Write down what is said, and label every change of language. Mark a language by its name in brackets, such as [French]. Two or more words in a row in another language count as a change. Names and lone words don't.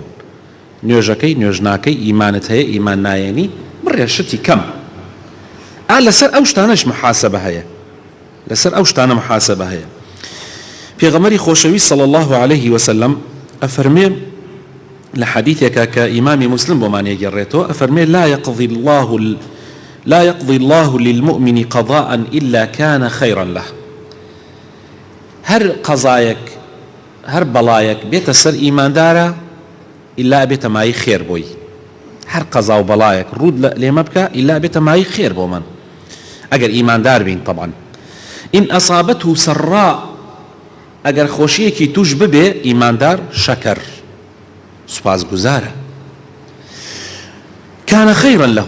[Central Kurdish] نوێژەکەی نوێژناکەی، ئیمانت هەیە ئیمان نایەنی، بڕێ شتی کەم. لەسەر ئەو شتانەش محاسبە هەیە، لەسەر ئەو شتانە محاسبە هەیە. پێغەمبەری خۆشەویست [Arabic] صلی الله عليه وسلم [Central Kurdish] ئەفەرمێ لە حەدیثێکە کە ئیمامی مسلم بۆمان یەگەڕێتەوە، ئەفەرمێ [Arabic] لا يقضي الله للمؤمن قضاء إلا كان خيرا له. [Central Kurdish] هر قضايك هەر بەڵایەک بێتە سەر ئیماندارە ئیلا بێتە مای خێر بۆی، هەر قەزا و بەڵایەک ڕوود لێمە بکە ئیلا بێتە مای خێر بۆ من ئەگەر ئیماندار بین. طبعا [Arabic] ئین ئەسابەته سەڕا، [Central Kurdish] ئەگەر خۆشیەکی توش ببێ ئیماندار شەکەر سوپاسگوزارە، [Arabic] کانە خەیڕا لەهو.